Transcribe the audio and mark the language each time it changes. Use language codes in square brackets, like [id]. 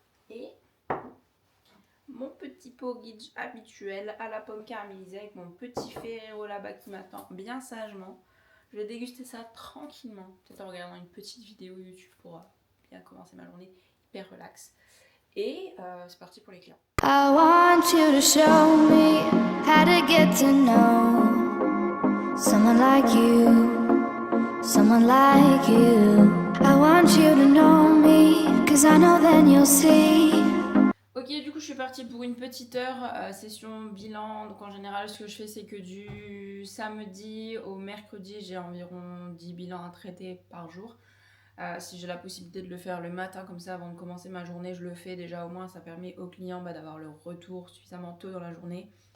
[fr] Et mon petit porridge habituel à la pomme caramélisée avec mon petit Ferrero là-bas qui m'attend bien sagement. Je vais déguster ça tranquillement, peut-être en regardant une petite vidéo YouTube pour bien commencer ma journée hyper relax. Et c'est parti pour les clients. [en] I want you to show me how to get to know someone like you, someone like you. I want you to know me, 'cause I know then you'll see. [fr] Ok, du coup je suis partie pour une petite heure, session bilan. Donc en général ce que je fais c'est que du samedi au mercredi j'ai environ 10 bilans à traiter par jour. Si j'ai la possibilité de le faire le matin comme ça avant de commencer ma journée, je le fais déjà, au moins ça permet aux clients d'avoir le retour suffisamment tôt dans la journée.